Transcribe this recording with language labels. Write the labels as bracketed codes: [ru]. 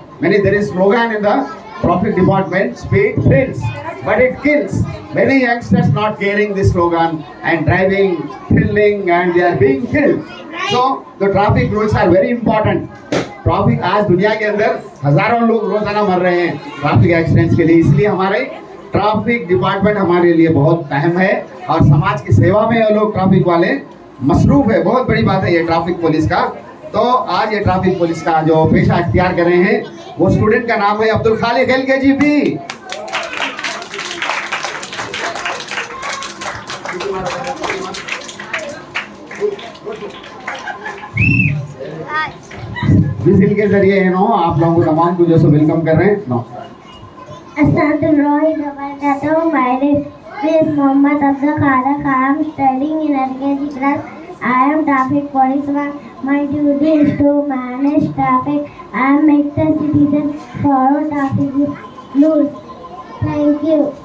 [en] There is slogan in the traffic department, speed thrills but it kills. Many youngsters not caring this slogan and driving, thrilling, and they are being killed. So the traffic rules are very important. [hi] Traffic आज दुनिया के अंदर हजारों लोग रोजाना मर रहे हैं ट्रैफिक एक्सीडेंट्स के लिए, इसलिए हमारे ट्रैफिक डिपार्टमेंट हमारे लिए बहुत अहम है और समाज की सेवा में ये लोग ट्रैफिक वाले मसरूफ है। बहुत बड़ी बात है ये ट्रैफिक पुलिस का। तो आज ये ट्रैफिक पुलिस का जो पेशा अख्तियार कर रहे हैं वो स्टूडेंट का नाम है अब्दुल खालिक LKG B। विजिल के जरिए नो आप लोगों को तमाम को जो [en] सो वेलकम [hi] कर रहे हैं no. [ar] Assalamualaikum. [en] My name is Muhammad Abdul Khaliq. I am studying in LKG class. I am traffic policeman. My duty is to manage traffic and make the citizens follow traffic rules. Thank you.